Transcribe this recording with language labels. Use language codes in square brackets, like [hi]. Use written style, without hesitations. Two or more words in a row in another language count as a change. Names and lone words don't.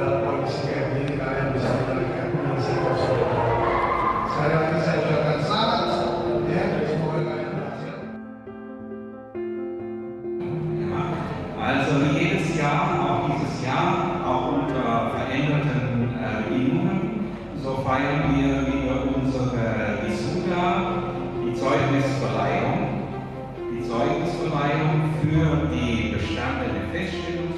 [id] dalam kondisi kayak gini kalian bisa memberikan mengisi kosong. Saya ucapkan selamat ya, semoga kalian berhasil. [de] Also wie jedes Jahr, auch dieses Jahr, auch unter veränderten Bedingungen, so feiern wir wieder unsere Visuda, die Zeugnisverleihung für die bestandene Feststellungsprüfung.